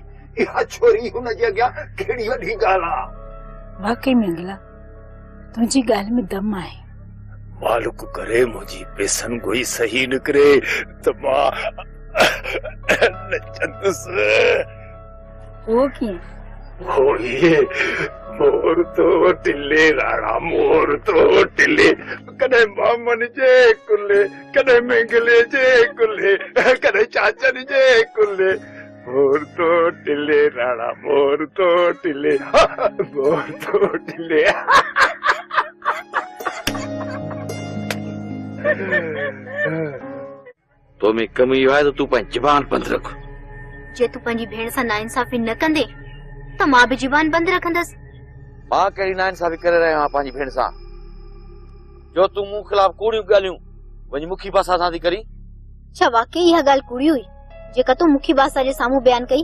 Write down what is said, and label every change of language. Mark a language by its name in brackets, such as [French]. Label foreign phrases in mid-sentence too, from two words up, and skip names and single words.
[Sindhi] इहा छोरी हुनजे अॻियां कहिड़ी वॾी ॻाल्हि आहे। वाकई मंगला, तुंहिंजी ॻाल्हि में दम आहे। मालिक करे मुंहिंजी पेसन गोई सही निकिरे त मां नचंदुसि। वो कीअं? वो ये मोर तो टिले राणा, मोर तो टिले, कॾहिं मामन जे कुले, कॾहिं मेंगले जे कुले, कॾहिं चाचन जे कुले। मोर तो टिले राणा, मोर तो टिले, मोर तो टिले। तो में कमी इहो आहे त तूं पंहिंजी ज़बान बंदि रख। जे तूं पंहिंजी भेण सां नाइंसाफ़ी न कंदे त मां बि ज़बान बंदि रखंदसि। मां कहिड़ी नाइंसाफ़ी करे रहियो आहियां पंहिंजी भेण सां? जो तूं मूं ख़िलाफ़ कूड़ियूं ॻाल्हियूं वञी मुखी पासा सां थी करी। छा वाकई इहा ॻाल्हि कूड़ी हुई जेका तूं मुखी बासा जे साम्हूं बयानु कई?